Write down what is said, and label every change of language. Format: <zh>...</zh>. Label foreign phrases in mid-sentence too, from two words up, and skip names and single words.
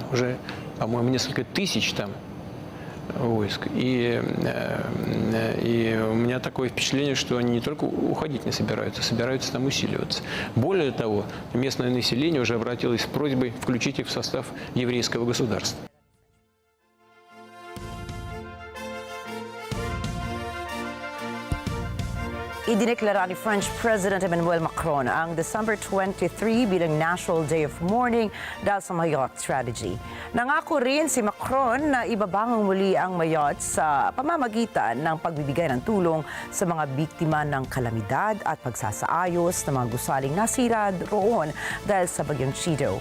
<ru>Уже, по-моему, несколько тысяч там войск. И у меня такое впечатление, что они не только уходить не собираются, собираются там усиливаться. Более того, местное население уже обратилось с просьбой включить их в состав еврейского государства.</ru> <tl>Idineklara ni</tl> <en>French President</en> <tl>Emmanuel Macron ang December 23 bilang National Day of Mourning dahil sa Mayotte Tragedy. Nangako rin si Macron na ibabangon muli ang Mayotte sa pamamagitan ng pagbibigay ng tulong sa mga biktima ng kalamidad at pagsasaayos ng mga gusaling nasira roon dahil sa bagyong Chido.</tl>